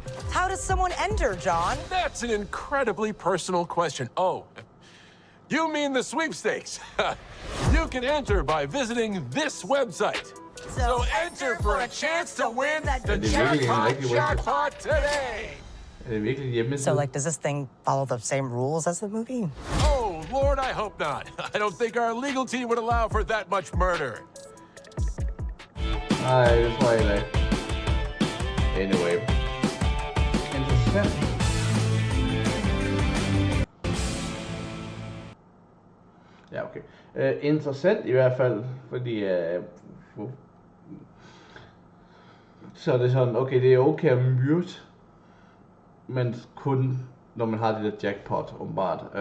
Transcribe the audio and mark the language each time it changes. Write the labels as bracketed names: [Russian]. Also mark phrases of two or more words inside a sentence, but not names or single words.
[English] How does someone enter, John? That's an incredibly personal question. Oh, you mean the sweepstakes? You can enter by visiting this website. So enter for a chance to win the jackpot today. [Danish] Er det virkelig hjemmeside? [English] So, like, does this thing follow the same rules as the movie? Oh, Lord, I hope not. I don't think our legal team would allow for that much murder. [Danish] Nej, det tror jeg ikke. Anyway. Interessant. Ja, okay. Interessant i hvert fald, fordi så er det sådan, okay, det er okay at myrde, men kun når man har det der jackpot, åbenbart.